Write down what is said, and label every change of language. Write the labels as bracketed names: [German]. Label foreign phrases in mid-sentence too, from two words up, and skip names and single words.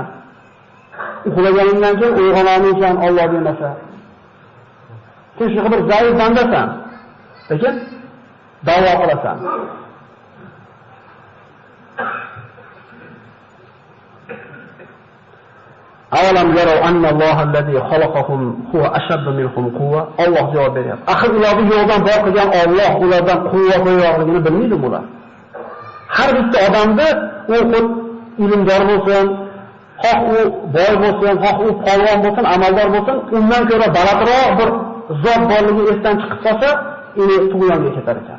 [Uzbek] Uxlaganingdan keyin uyg'ona olmaysan Alloh bermasa. Sen shu bir zaif bandasan. Lekin da'vo qilasan. [Arabic] أولم يروا أن الله الذي خلقهم هو أشد منهم قوة. [Uzbek] Alloh javob beryapti. Axir ularni yo'ldan boq qilgan Alloh ulardan quvvat yo'qligini bilmaydi bular. Har bitta odamda u ilmdor bo'lsin, xoh u boy bo'lsin, xoh u polvon bo'lsin, amaldor bo'lsin, undan ko'ra balandroq bir zot borligi esdan chiqib qolsa, uni tug'yonga ketar ekan.